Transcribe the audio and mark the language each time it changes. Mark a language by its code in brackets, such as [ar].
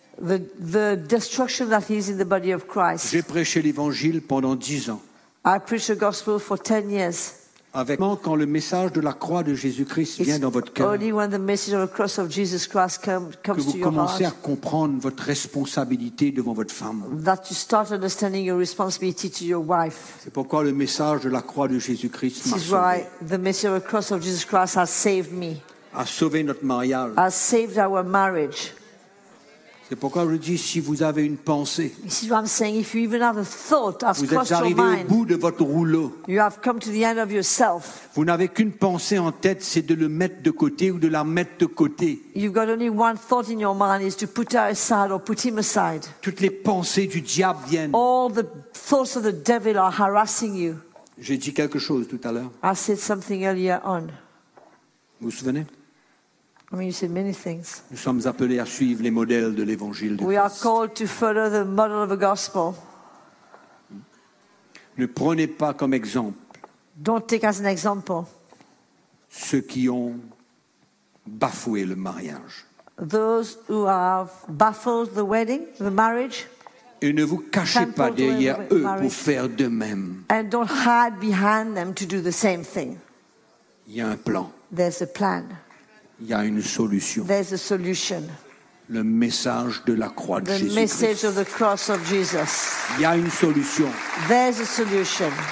[en] The destruction that is in the body of Christ. [fr] J'ai prêché l'évangile pendant 10 ans. [en] I preached the gospel for 10 years. [fr] Avec quand le message de la croix de Jésus-Christ vient [en] it's [fr] dans votre cœur, [en] only when the message of the cross of Jesus Christ comes [fr] que vous [en] to [fr] commencez [en] your heart, [fr] à comprendre votre responsabilité devant votre femme. [en] That you start understanding your responsibility to your wife. [fr] C'est pourquoi le message de la croix de Jésus-Christ m'a sauvé. [en] This is why the message of the cross of Jesus Christ has saved me. [fr] A sauvé notre mariage. [en] Has saved our marriage. [fr] C'est pourquoi je dis si vous avez une pensée. [en] This is what I'm saying. If you even have a thought, has crossed your mind. [fr] Vous êtes arrivé au bout de votre rouleau. [en] You have come to the end of yourself. [fr] Vous n'avez qu'une pensée en tête, c'est de le mettre de côté ou de la mettre de côté. [en] You've got only one thought in your mind, is to put her aside or put him aside. [fr] Toutes les pensées du diable viennent. [en] All the thoughts of the devil are harassing you. [fr] J'ai dit quelque chose tout à l'heure. [en] I said something earlier on. [fr] Vous vous souvenez? [en] I mean, you said many things. [fr] Nous sommes appelés à suivre les modèles de l'évangile de [en] Christ. We are called to follow the model of the gospel. [fr] Ne prenez pas comme exemple. [en] Don't take as an example. [fr] Ceux qui ont bafoué le mariage. [en] Those who have baffled the wedding, the marriage. [fr] Et ne vous cachez pas derrière eux pour faire de même. [en] And don't hide behind them to do the same thing. [fr] Il y a un plan. [en] There's a plan. [fr] Il y a une solution. [en] There's a solution. [fr] Le message de la croix de [en] Jésus-Christ. The message of the cross of Jesus. [fr] Il y a une solution. [en] There's a solution.